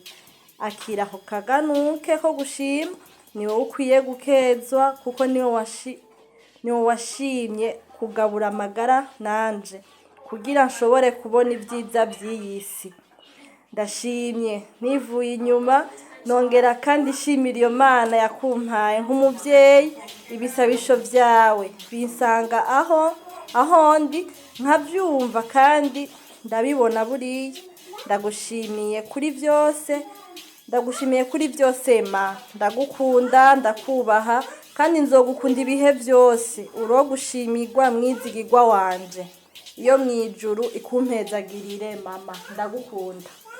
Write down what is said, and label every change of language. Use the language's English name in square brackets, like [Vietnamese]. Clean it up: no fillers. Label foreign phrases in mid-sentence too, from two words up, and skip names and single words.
[Rundi] Akira ako kaganuke ko gushima, niwe ukwiye gukezwa kuko niwe washimye kugabura amagara nanje, kugira nshobore kubona ibyiza by'iyisi. Ndashimye nivuye inyuma, nongera kandi shimira iyo Mana yakumpaye nk'umuvyeyi. Ibisabisho vyawe binsanga aho ndi nkavyumva kandi ndabibona buriya. Ndagushimiye kuri byose ma, ndagukunda ndakubaha kandi nzogukunda ibihe byose. Uro gushimirwa mwizigirwa wanje, iyo mwijuru ikumpezagirire mama, ndagukunda.